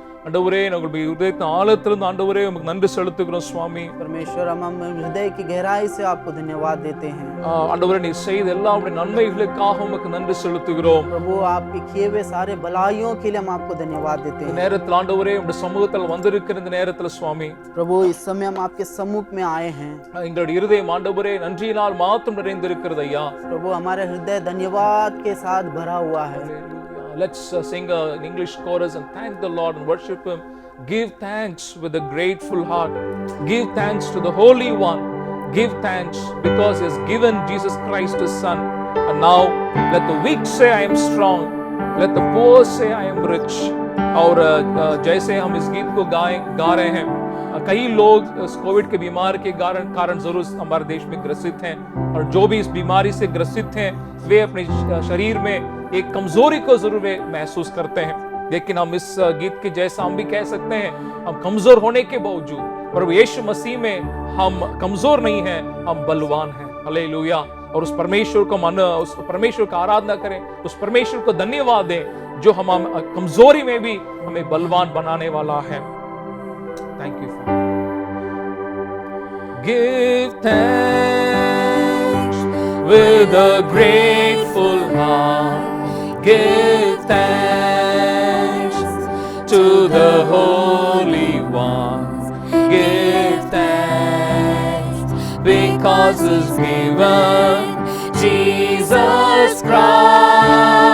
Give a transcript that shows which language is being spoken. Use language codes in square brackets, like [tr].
[ta] ஆண்டவரே, நாங்கள் இதயத்தின் ஆழத்திலிருந்து ஆண்டவரே உமக்கு நன்றி செலுத்துகிறோம் சுவாமி. [hi] परमेश्वर हम हृदय की गहराई से आपको धन्यवाद देते हैं. [ta] ஆண்டவரே, நீர் செய்த எல்லா உம்முடைய நன்மைகளுக்காக உமக்கு நன்றி செலுத்துகிறோம். [hi] प्रभु आपके किए हुए सारे भलाइयों के लिए हम आपको धन्यवाद देते हैं. [ta] நேரத்தில் ஆண்டவரே உம்முடைய சமூகத்தில் வந்திருக்கிற இந்த நேரத்தில் சுவாமி, [hi] प्रभु इस समय हम आपके सम्मुख में आए हैं. [ta] எங்களுடைய இருதயம் ஆண்டவரே நன்றியினால் மாத்திரம் நிறைந்திருக்கிறது ஐயா. [hi] प्रभु हमारा हृदय धन्यवाद के साथ भरा हुआ है. [en] Let's sing an English chorus and thank the Lord and worship Him. Give thanks with a grateful heart. Give thanks to the Holy One. Give thanks because He has given Jesus Christ His Son. And now let the weak say I am strong. Let the poor say I am rich. [hi] और जैसे हम इस गीत को गा रहे हैं, कई लोग इस कोविड के बीमार के कारण जरूर हमारे देश में ग्रसित हैं. और जो भी इस बीमारी से ग्रसित हैं वे अपने शरीर में एक कमजोरी को जरूर वे महसूस करते हैं. लेकिन हम इस गीत के जैसा हम भी कह सकते हैं, हम कमजोर होने के बावजूद प्रभु यीशु मसीह में हम कमजोर नहीं हैं, हम बलवान हैं. हालेलुया. और उस परमेश्वर का आराधना करें, उस परमेश्वर को धन्यवाद दें जो हम कमजोरी में भी हमें बलवान बनाने वाला है. [en] Thank you. Give thanks with a grateful heart. Give thanks to the Holy One. Give thanks because He's given Jesus Christ.